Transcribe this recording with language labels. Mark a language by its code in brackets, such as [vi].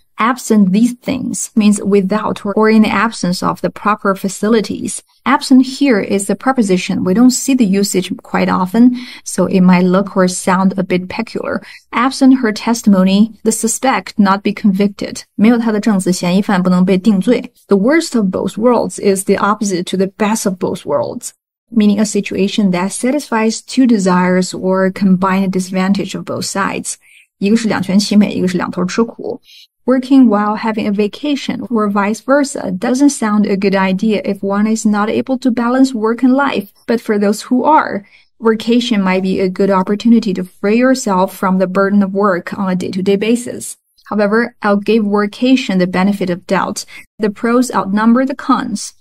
[en] Absent these things means without or in the absence of the proper facilities. Absent here is the preposition. We don't see the usage quite often, so it might look or sound a bit peculiar. Absent her testimony, the suspect not be convicted. [zh] 没有他的证词，嫌疑犯不能被定罪。 [en] The worst of both worlds is the opposite to the best of both worlds, meaning a situation that satisfies two desires or combine the disadvantage of both sides. [zh] 一个是两全其美，一个是两头吃苦。 [en] Working while having a vacation or vice versa doesn't sound a good idea if one is not able to balance work and life. But for those who are, vacation might be a good opportunity to free yourself from the burden of work on a day-to-day basis. However, I'll give vacation the benefit of doubt. The pros outnumber the cons.